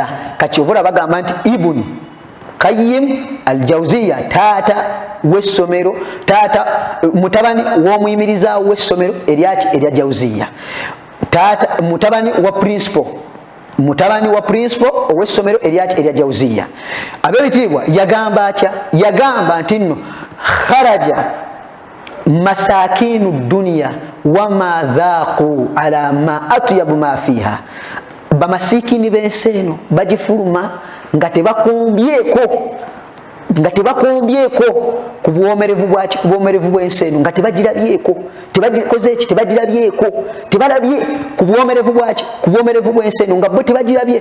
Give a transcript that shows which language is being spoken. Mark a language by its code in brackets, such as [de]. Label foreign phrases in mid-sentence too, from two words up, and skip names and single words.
[lg] Kati obola bagamba nti Ibn Qayyim al-Jawziyya, taata w'essomero, taata mutabani w'omuyimiriza w'essomero erya Jawziyya, taata mutabani wa principal ow'essomero erya Jawziyya. Ab'ebitiibwa yagamba atya? Yagamba nti nno [ar] خرج مساكين الدنيا وما ذاقوا على ما أطيب ما فيها. [lg] Bamasikini b'ensi eno bagifuluma nga tebakombyeko ku bwomerevu bwaki, ku bwomerevu bw'ensi eno nga tebagirabyeko, tebalabye ku bwomerevu bwaki, ku bwomerevu bw'ensi eno nga bo tebagirabye.